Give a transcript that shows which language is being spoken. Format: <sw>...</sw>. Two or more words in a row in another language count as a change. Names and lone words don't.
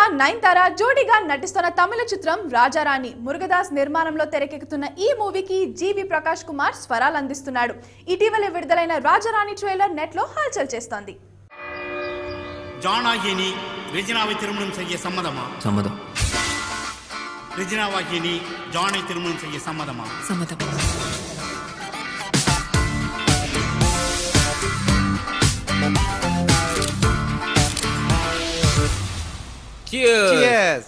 <te>నయనతార జోడీగా నటిస్తున్న తమిళ చిత్రం రాజారాణి మురుగదాస్ నిర్మాణంలో తెరకెక్కుతున్న ఈ మూవీకి జీవి ప్రకాష్ కుమార్ స్వరాలు అందిస్తున్నాడు. ఇటీవల విడుదలైన రాజారాణి ట్రైలర్ నెట్ లో హల్చల్ చేస్తోంది.</te> <ta>ஜானாகினி ரெஜினாவை திருமணம் செய்ய சம்மதமா? சம்மதம். ரெஜினாவாகினி ஜானை திருமணம் செய்ய சம்மதமா? சம்மதம்.</ta> <en>Cheers.</en>